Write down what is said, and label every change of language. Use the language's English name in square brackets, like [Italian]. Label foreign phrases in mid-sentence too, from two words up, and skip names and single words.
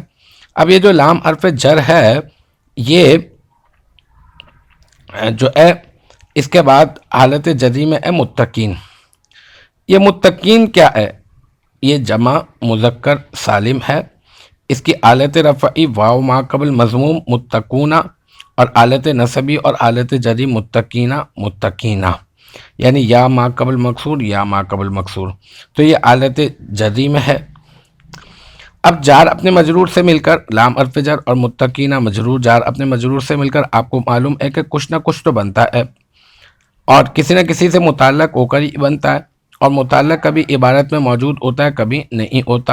[Urdu] اب یہ جو لام حرف جر ہے، یہ جو ہے اس کے بعد حالت جری میں ہے متقین۔ یہ متقین کیا ہے؟ یہ جمع مذکر سالم ہے، اس کی آلت رفعی واو ما قبل مضموم متقونا اور آلت نصبی اور آلت جری متقینہ متقینہ، یعنی یا ما قبل مکسور یا ما قبل مکسور، تو یہ آلت جری میں ہے۔ اب جار اپنے مجرور سے مل کر لام حرف جر اور متقینہ مجرور جار اپنے مجرور سے مل کر آپ کو معلوم ہے کہ کچھ نہ کچھ تو بنتا ہے اور کسی نہ کسی سے متعلق ہو کر ہی بنتا ہے، اور متعلق کبھی عبارت میں موجود ہوتا ہے کبھی نہیں ہوتا۔